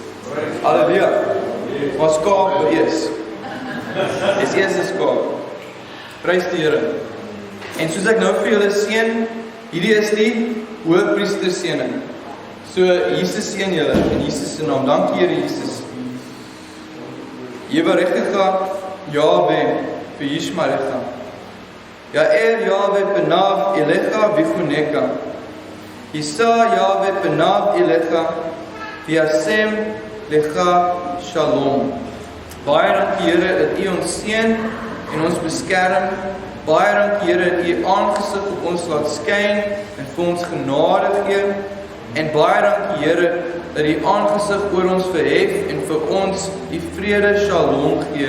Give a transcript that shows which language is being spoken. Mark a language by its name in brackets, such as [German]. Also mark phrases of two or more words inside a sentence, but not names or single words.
[Afrikaans] Halleluja. Maar skaap wees. Dis eers 'n skaap. Prys die Here. En soos ek nou vir julle seën, hierdie is die hoëpriester seëning. So Jesus seën julle in Jesus se naam. Dankie Here Jesus. [Hebrew] יברכך יהוה וישמרך. יאר יהוה פניו אליך ויחנך. ישא יהוה פניו אליך וישם לך שלום. [Afrikaans] Baie dankie Here dat U ons seën en ons beskerm. Baie dankie Here dat U aangesig op ons laat skyn en vir ons genade gee. En baie dankie Here dat U aangesig oor ons verhef en vir ons die vrede shalom gee.